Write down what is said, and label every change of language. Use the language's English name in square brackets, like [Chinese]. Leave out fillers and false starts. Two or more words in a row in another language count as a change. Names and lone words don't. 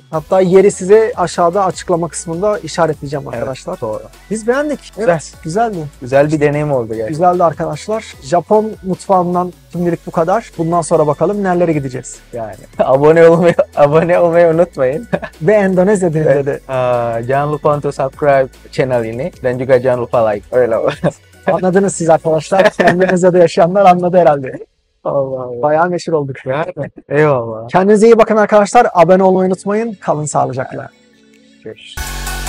[Turkish] Hatta yeri size aşağıda açıklama kısmında işaretleyeceğim arkadaşlar. Evet, doğru. Biz beğendik. Güzel. Evet, güzeldi. Güzel bir deneyim oldu gerçekten. Güzeldi arkadaşlar. Japon mutfağından şimdilik bu kadar. Bundan sonra bakalım nerelere gideceğiz. Yani abone olmayı unutmayın. Ve Endonezya denizde de. [Indonesian] Jangan lupa untuk subscribe channel ini dan juga jangan lupa like. [Turkish] Öyle. Anladınız siz arkadaşlar. Endonezya'da yaşayanlar anladı herhalde. Allah Allah. Bayağı meşhur olduk. Yani, eyvallah. Kendinize iyi bakın arkadaşlar. Abone olmayı unutmayın. Kalın sağlıcakla. Görüşürüz.